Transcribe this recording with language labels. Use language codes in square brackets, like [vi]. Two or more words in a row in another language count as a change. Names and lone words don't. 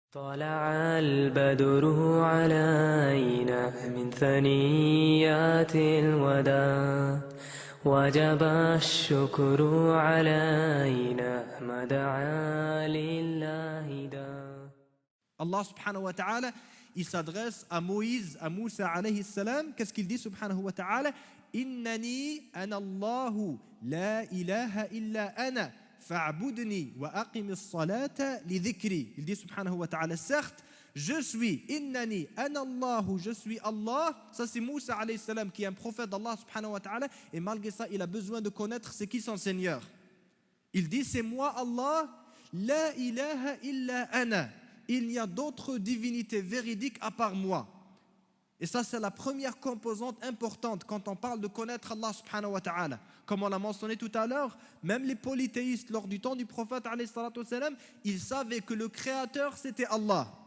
[ar] طلع البدر علينا من ثنيات الوداع وجب الشكر علينا ما دعا لله داع. الله سبحانه وتعالى, [fr] il s'adresse à Moïse, à Moussa [ar] عليه السلام. [fr] Qu'est-ce qu'il dit [ar] سبحانه وتعالى? إنني أنا الله لا إله إلا أنا فاعبدني وأقم الصلاة لذكري. [fr] Il dit [ar] سبحانه وتعالى, [fr] certes, je suis [ar] إنني أنا الله, [fr] je suis Allah. Ça c'est Moussa [ar] عليه السلام [fr] qui est un prophète d'Allah [ar] سبحانه وتعالى, [fr] et malgré ça, il a besoin de connaître c'est qui son Seigneur. Il dit c'est moi Allah, [ar] لا إله إلا أنا. [fr] Il n'y a d'autres divinités véridiques à part moi. Et ça, c'est la première composante importante quand on parle de connaître Allah [ar] سبحانه وتعالى. [fr] Comme on l'a mentionné tout à l'heure, même les polythéistes, lors du temps du prophète, ils savaient que le créateur, c'était Allah.